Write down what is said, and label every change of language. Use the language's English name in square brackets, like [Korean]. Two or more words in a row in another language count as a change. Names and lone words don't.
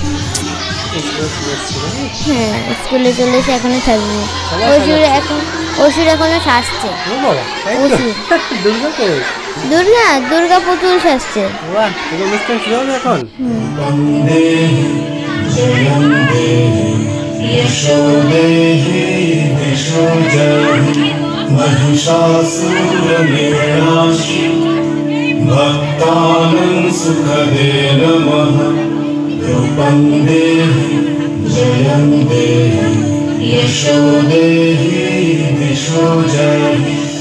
[Bangla] হ্যাঁ, স্কুলে চলে এসে এখনো সাজু। অসুর এখনো সাজছে। দুর্গা পুতুল সাজছে। [Sanskrit] महिषासुरनिर्नाशी भक्तानां सुखदे नमः रूपं देहि जयं देहि यशो देहि दिशो जयहि।